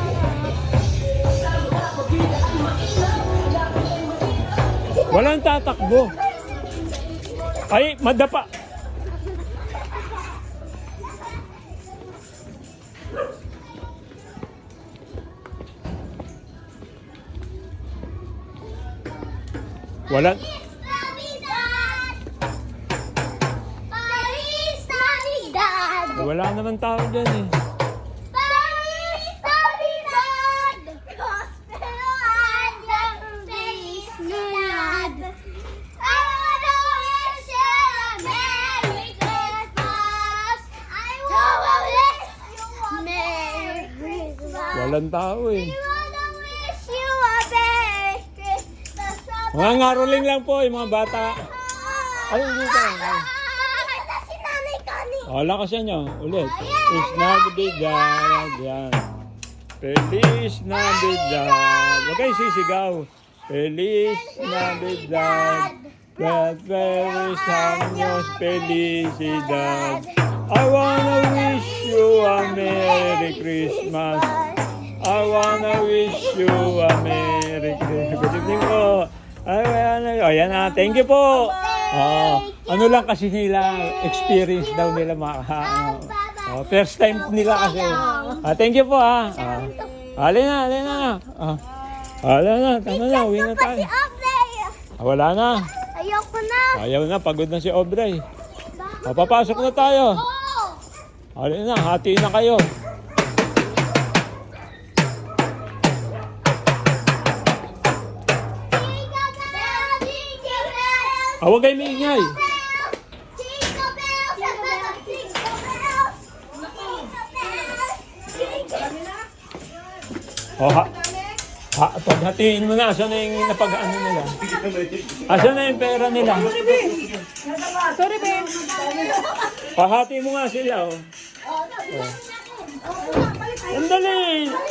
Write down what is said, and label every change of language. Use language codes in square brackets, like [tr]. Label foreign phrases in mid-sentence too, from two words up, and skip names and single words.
[tl] Walang tatakbo. Ay, madapa. Walang... [es] Navidad! Paris Navidad! [tl] Wala naman tao dyan eh. [es] Paris Navidad! Prospero año! Feliz Navidad! [en] I wanna wish you a Merry Christmas! I wanna wish you a Merry Christmas! [tl] Walang tao eh. [en] I wanna wish you a Merry Christmas! [tl] Mga ngaroling lang po yung mga bata. Ay, hindi ka. Ito si Nanay Connie! O, lakasan nyo. Ulit. [es] Feliz Navidad. Yan. Feliz Navidad. [tl] Huwag kayo sisigaw. [es] Feliz Navidad. Feliz años. Felicidad. [en] I wanna wish you a Merry Christmas. I wanna wish you a Merry Christmas. Good evening [tl] po. Ayan na. [en] Thank you po. [tl] Ano lang kasi nila, experience daw nila [en] first time [tl] nila kasi. [en] Thank you [tl] po ha. Alin na. Alin na, tama na, uwi na tayo. Si Aubrey! Wala na. Ayoko na! Ayaw na, pagod na si Aubrey. Papasok na tayo. Oo! Alin na, hati na kayo. Huwag kayo maingay. [en] Jingle bells! Jingle bells! Jingle bells! [tl] O, paghatiin mo na, asan na yung napag-ano nila? Asan na yung pera nila? Sorry, Ben. Pahati mo nga sila, oh. Ang dali!